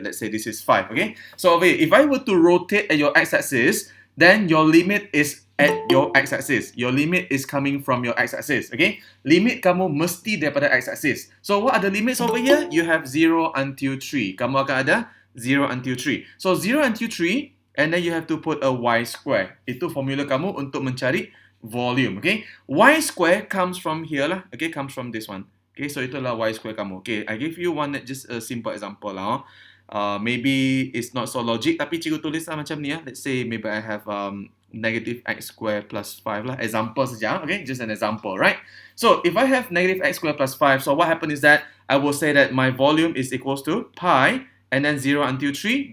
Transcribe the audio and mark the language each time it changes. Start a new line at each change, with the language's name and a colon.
English: Let's say this is 5, okay? So over here, if I were to rotate at your x-axis, then your limit is at your x-axis. Your limit is coming from your x-axis, okay?
Malay: Limit kamu mesti daripada x-axis.
English: So what are the limits over here? You have 0 until 3.
Malay: Kamu akan ada 0 until 3.
English: So 0 until 3, and then you have to put a y square.
Malay: Itu formula kamu untuk mencari volume, okay?
English: Y square comes from here lah, okay? Comes from this one. Okay,
Malay: so itulah y square kamu.
English: Okay, I give you one just a simple example lah. Maybe it's not so logic,
Malay: tapi cikgu tulis lah macam ni lah.
English: Let's say maybe I have negative x square plus 5 lah. Example saja, okay? Just an example, right? So, if I have negative x square plus 5, so what happens is that I will say that my volume is equals to pi, and then 0 until 3.